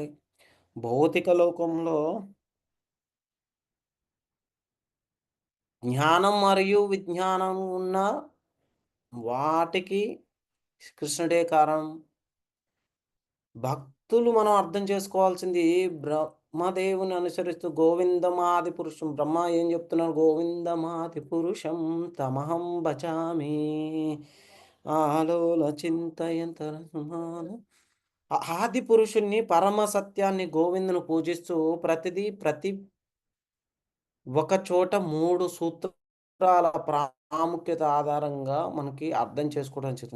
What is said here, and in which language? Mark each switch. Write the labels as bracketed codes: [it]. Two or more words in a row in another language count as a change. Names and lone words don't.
[te] భౌతిక లోకంలో జ్ఞానం మరియు విజ్ఞానం ఉన్న వాటికి కృష్ణుడే కారణం. భక్తులు మనం అర్థం చేసుకోవాల్సింది బ్రహ్మదేవుని అనుసరిస్తూ [sa] గోవిందమాది పురుషం. [te] బ్రహ్మ ఏం చెప్తున్నారు? [sa] గోవిందమాది పురుషం తమహం భజామి ఆలోల చింతయంతర. [te] ఆది పురుషుణ్ణి, పరమ సత్యాన్ని, గోవిందును పూజిస్తూ ప్రతి ఒక చోట 3 సూత్రాల ప్రాముఖ్యత ఆధారంగా మనకి అర్థం చేసుకోవడం జరుగుతుంది.